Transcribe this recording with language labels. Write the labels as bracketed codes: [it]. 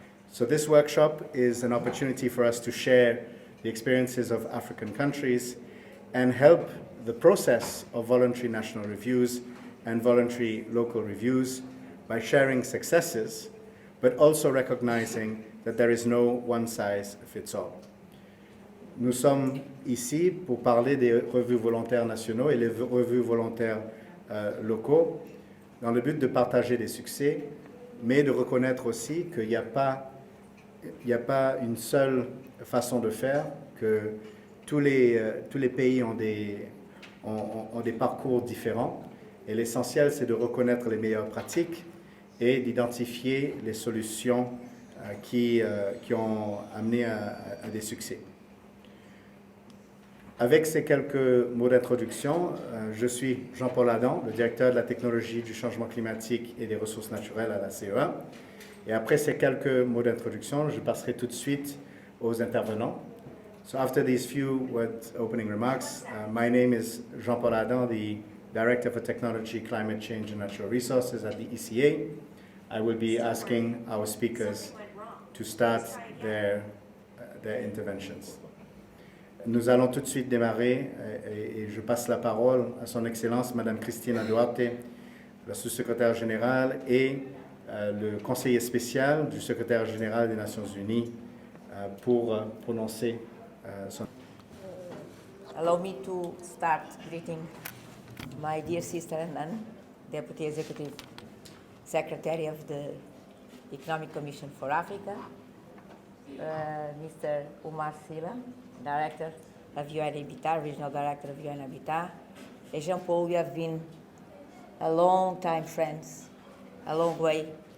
[en] So this workshop is an opportunity for us to share the experiences of African countries and help the process of voluntary national reviews and voluntary local reviews by sharing successes, but also recognizing that there is no one-size-fits-all. [fr] Nous sommes ici pour parler des revues volontaires nationaux et les revues volontaires locaux, dans le but de partager des succès, mais de reconnaître aussi qu'il n'y a pas une seule façon de faire, que tous les pays ont des parcours différents, et l'essentiel c'est de reconnaître les meilleures pratiques et d'identifier les solutions qui ont amené à des succès. Avec ces quelques mots d'introduction, je suis Jean-Paul Adam, le directeur de la technologie du changement climatique et des ressources naturelles à la CEA. Et après ces quelques mots d'introduction, je passerai tout de suite aux intervenants. [en] So after these few opening remarks, my name is Jean-Paul Adam, the Director for Technology, Climate Change and Natural Resources at the ECA. I will be asking our speakers to start their interventions. [fr] Nous allons tout de suite démarrer et je passe la parole à son Excellence Madame Cristina Duarte, la sous-secrétaire générale et le conseiller spécial du secrétaire général des Nations Unies pour prononcer son... [en] Allow me to start greeting my dear sister Hanan, Deputy Executive Secretary of the Economic Commission for Africa, Mr. Umar Sila, Director of UN Habitat, Regional Director of UN Habitat, and Jean-Paul, we have been a long time friends, a long way.